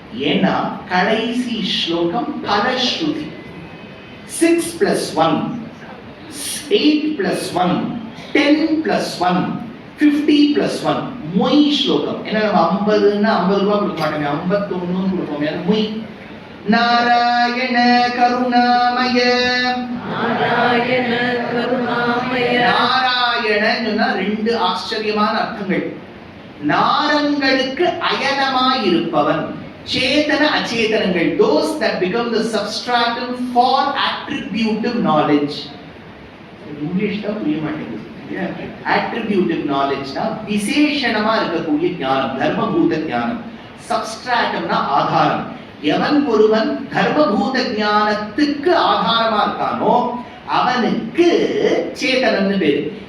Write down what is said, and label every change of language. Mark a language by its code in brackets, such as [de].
[ta] ஏன்னா கடைசி ஸ்லோகம் பலஸ்ருதி. 6 + 1, 8 + 1, 10 + 1, 50 + 1 மொய் ஸ்லோகம். ஏன்னா நம்ம 50ன்னா 50 ரூபாய் கொடுக்க மாட்டோமே, 51 கொடுப்போமே, அது மொய். நாராயண கருணாமய. நாராயண கருணாமய. நாராயணன் சொன்னா ரெண்டு ஆச்சரியமான அர்த்தங்கள். நாரங்களுக்கு அயனமாயிருப்பவன், சேதன அச்சேதனங்கள், [en] those that become the substratum for attributive knowledge. [ta] English தான் புரிய மாட்டேங்குது. attributive knowledge னா விசேஷணமா இருக்கக்கூடிய ஞானம், தர்மபூத ஞானம். சப்ஸ்ட்ராட்டம்னா ஆதாரம். எவன் ஒருவன் தர்மபூத ஞானத்துக்கு ஆதாரமா இருக்கானோ அவனுக்கு சேதனம்னு பேரு.